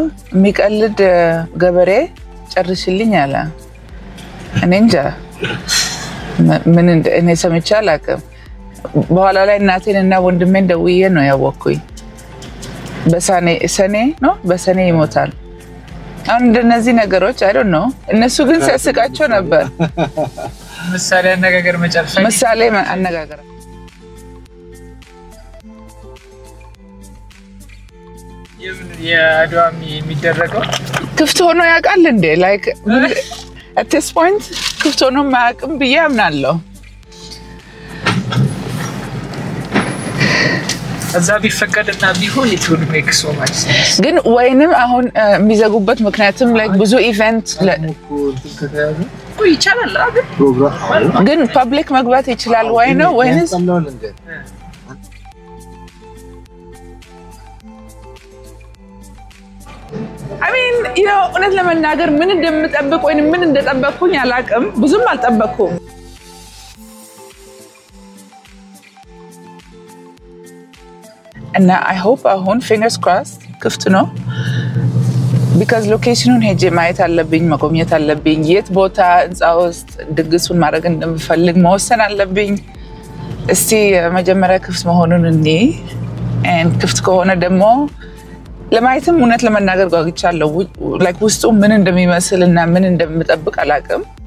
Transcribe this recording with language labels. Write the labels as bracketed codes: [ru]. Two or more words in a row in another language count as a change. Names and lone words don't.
[am] የሚቀልድ ገበሬ ጨርሽልኝ አለ። እኔ እንጃ ምን እኔ ሰምቼ አላውቅም። በኋላ ላይ እናቴንና ወንድሜን ደውዬ ነው ያወቅኩኝ። በሰኔ ነው በሰኔ ይሞታል። አሁን እንደነዚህ ነገሮች [en] I don't know [am] እነሱ ግን ሲያስቃቸው ነበር። ምሳሌ አነጋገር መጨረሻ ምሳሌ አነጋገር የአድዋ የሚደረገው ክፍት ሆኖ ያውቃል እንዴ? [en] like at this point [am] ክፍት ሆኖ ማያውቅም ብዬ አምናለሁ። እዛ ቢፈቀድና ቢሆን [en] it would make so much sense [am] ግን ወይንም አሁን የሚዘጉበት ምክንያቱም like ብዙ ኢቨንት ይቻላል አይደል? ፕሮግራም ግን ፐብሊክ መግባት ይችላል ወይ ነው ወይንስ [en] I mean, you know, [am] እውነት ለመናገር ምን እንደምጠብቅ ወይ ምን እንደጠበቅኩኝ አላውቅም። ብዙም አልጠበቅኩም። እና [en] I hope [am] አሁን [en] fingers crossed [am] ክፍት ነው [en] because locationን [am] ሄጄ ማየት አለብኝ፣ መጎብኘት አለብኝ። የት ቦታ ህንጻ ውስጥ ድግሱን ማድረግ እንደምፈልግ መወሰን አለብኝ። እስቲ መጀመሪያ ክፍት መሆኑን እንይ and ክፍት ከሆነ ደግሞ ለማየትም እውነት ለመናገር ጓጉቻለሁ። like ውስጡ ምን እንደሚመስልና ምን እንደምጠብቅ አላውቅም።